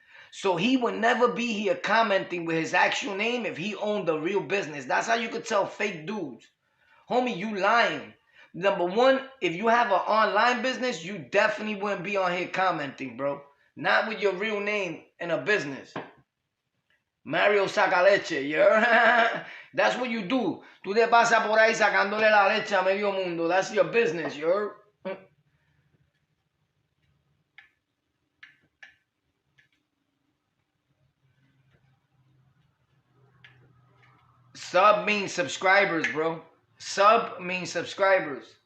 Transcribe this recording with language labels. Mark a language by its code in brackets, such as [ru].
[en] So he would never be here commenting with his actual name if he owned a real business. That's how you could tell fake dudes. Homie, you lying. Number one, if you have an online business, you definitely wouldn't be on here commenting, bro. Not with your real name in a business. Mario Sacaleche, you heard? That's what you do. [es] Tú te pasas por ahí sacándole la leche a medio mundo. [en] That's your business, you heard? Sub means subscribers, bro. Sub means subscribers.